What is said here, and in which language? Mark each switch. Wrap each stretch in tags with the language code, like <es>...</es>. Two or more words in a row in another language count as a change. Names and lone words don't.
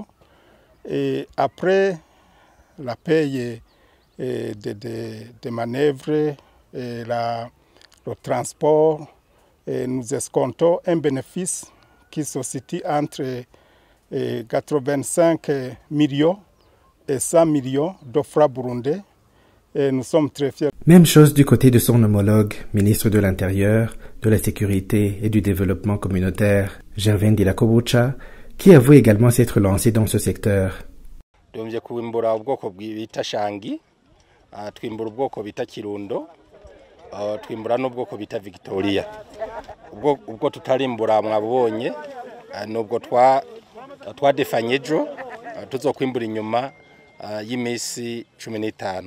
<fr>Et après la paye des manœuvres et le transport, nous escomptons un bénéfice qui se situe entre 85 millions et 100 millions de francs burundais. Et nous sommes très fiers. Même chose du côté de son homologue, ministre de l'Intérieur, de la Sécurité et du Développement communautaire, Gervin Dirakobucha, qui avoue également s'être lancé dans ce secteur.</fr> <rn>Tumaze kwimbura ubwoko bita shangi, twimbura ubwoko bita kirundo, twimbura n'ubwoko bita Victoria. Ubwo tutarimbura mwabonye, nubwo twadefanye ejo, tuzokwimbura inyuma y'imisi 15.</rn>